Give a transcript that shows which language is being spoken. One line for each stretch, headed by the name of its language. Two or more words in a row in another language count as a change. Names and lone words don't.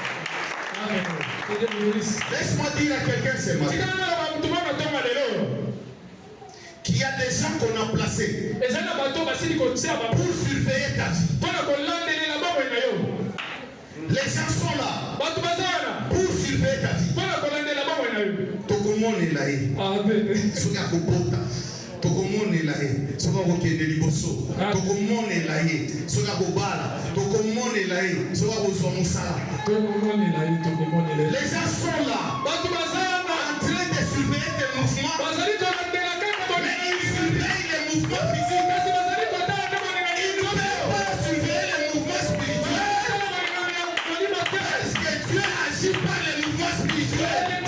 French: Laisse-moi dire à quelqu'un ce matin qu'il y a des gens qu'on a placés pour surveiller ta vie. Les gens sont là pour surveiller ta vie.
Lingala: Tokomone la ye. Soka kopota. Tokomone la ye. Soka kokende liboso. Tokomone la ye. Soka kobala. Tokomone la ye. Soka kozwa musala.
French: Les gens sont là en train de surveiller tes mouvements. Mais ils surveillent les mouvements physiques. Ils ne peuvent pas surveiller les mouvements spirituels. Parce que Dieu agit par les mouvements spirituels.